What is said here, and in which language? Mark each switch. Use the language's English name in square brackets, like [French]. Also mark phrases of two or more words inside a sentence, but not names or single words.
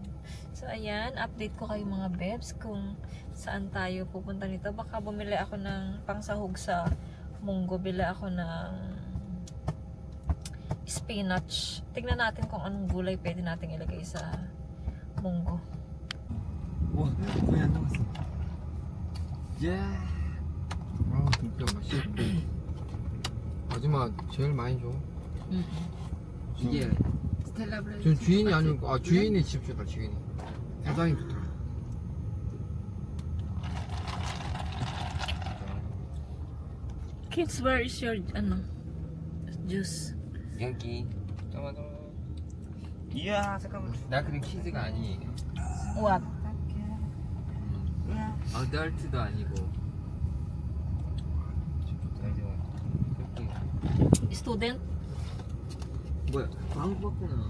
[Filipino] So, ayan, update ko kayo mga bebs kung saan tayo pupunta nito. Baka bumili ako ng pangsahog sa munggo. Bili ako ng spinach. Tignan natin kung anong gulay pwede natin ilagay sa munggo. [Korean] 와, 거의 안 남았어. 예. 아, 진짜 맛있어. 아줌마 제일 많이 줘. 이게 스텔라 브랜드. 전 주인이 아니고, 아, 주인이 집 주다, 주인이. 사장이 좋다. [English] Kids, where is your, juice? [Korean] 여기. 잠깐만. 이야, 잠깐만. 나 그냥 키즈가 아니에요. [English] What? [Korean] 어덜트도 아니고. [English] Student? [Korean] 뭐야? 광고 봤구나.